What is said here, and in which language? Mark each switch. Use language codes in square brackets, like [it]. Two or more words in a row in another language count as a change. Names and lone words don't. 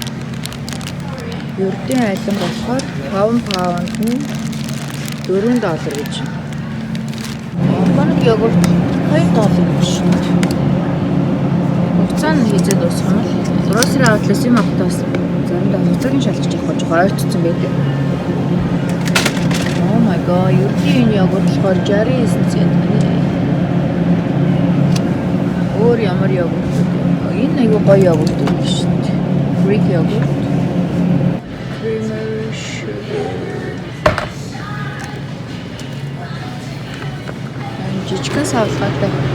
[mn] Ердийн алим болохоор 5 паунд нь $4 гэж. Органик йогурт $2 биш. Хугацаа нь хийзээ дуусах юм бол [en] grocery outlet [mn] юм автоос заримдаа хугацааг нь шалгаж авах гэж ойртсон байдаг. [en] Oh my god, [mn] ердийн йогурт болохоор 69 цент байна. Өөр ямар йогурт? Энэ айгүй гоё йогурт юм шүү дээ. [en] Greek йогурт. Creamer sugar. [mn] Жижигхэн савлгаатай.